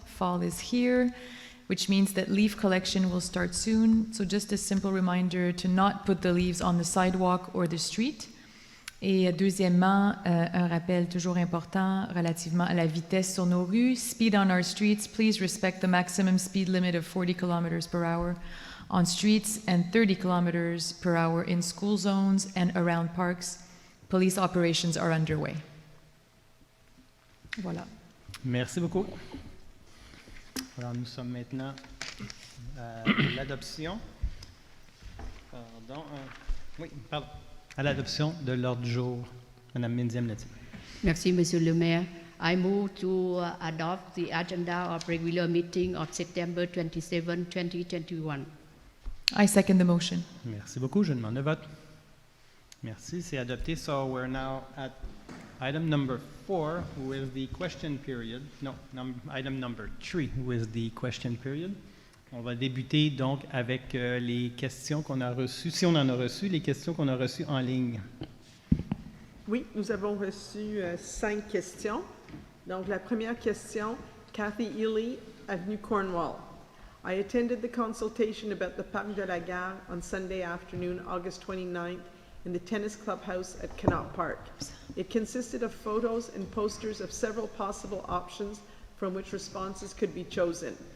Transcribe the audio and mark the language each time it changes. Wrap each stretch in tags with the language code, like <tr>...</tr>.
<en>Fall is here, which means that leaf collection will start soon. So just a simple reminder to not put the leaves on the sidewalk or the street.</en> <fr>Et deuxièmement, un rappel toujours important relativement à la vitesse sur nos rues.</fr> <en>Speed on our streets. Please respect the maximum speed limit of 40 kilometers per hour on streets and 30 kilometers per hour in school zones and around parks. Police operations are underway.</en> <fr>Voilà. Merci beaucoup. Alors, nous sommes maintenant à l'adoption. Pardon. Oui, pardon. À l'adoption de l'ordre du jour. Madame Menziam-Lati. Merci, Monsieur le Maire.</fr> <en>I move to adopt the agenda of regular meeting of September 27, 2021. I second the motion.</en> <fr>Merci beaucoup. Je demande le vote. Merci, c'est adopté.</fr> <en>So we're now at item number 4, with the question period. No, item number 3, with the question period.</en> <fr>On va débuter donc avec les questions qu'on a reçues, si on en a reçu, les questions qu'on a reçues en ligne. Oui, nous avons reçu 5 questions. Donc, la première question, Kathy Ely, Avenue Cornwall.</fr> <en>I attended the consultation about the Parc de la Gare on Sunday afternoon, August 29th, in the tennis clubhouse at Connaught Park. It consisted of photos and posters of several possible options from which responses could be chosen.</en>